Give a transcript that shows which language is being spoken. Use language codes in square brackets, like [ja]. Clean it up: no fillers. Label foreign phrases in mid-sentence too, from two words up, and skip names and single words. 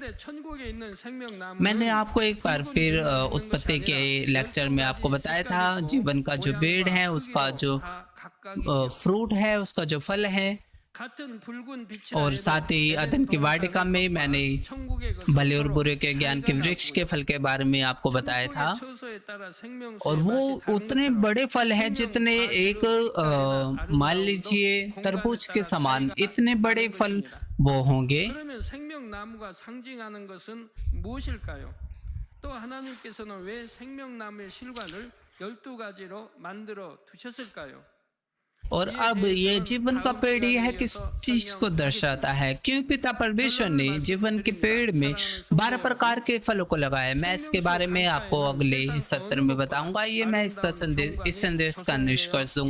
[hi] मैंने आपको एक बार फिर उत्पत्ति के लेक्चर में आपको बताया था जीवन का जो पेड़ है उसका जो फ्रूट है, उसका जो फल है, और साथ ही अदन की वाटिका में मैंने भले और बुरे के ज्ञान के वृक्ष के फल के बारे में आपको बताया था। और वो उतने बड़े फल हैं जितने एक मान लीजिए तरबूज के समान इतने बड़े फल वो होंगे। [ko] 또 하나님께서는 왜 생명나무의 실과를 12가지로 만들어 두셨을까요? [hi] और अब ये जीवन का पेड़ यह किस चीज को दर्शाता है? क्यों पिता परमेश्वर ने जीवन के पेड़ में 12 प्रकार के फलों को लगाया? मैं इसके बारे में आपको अगले सत्र में बताऊंगा। ये मैं इस संदेश का निष्कर्ष दूंगा।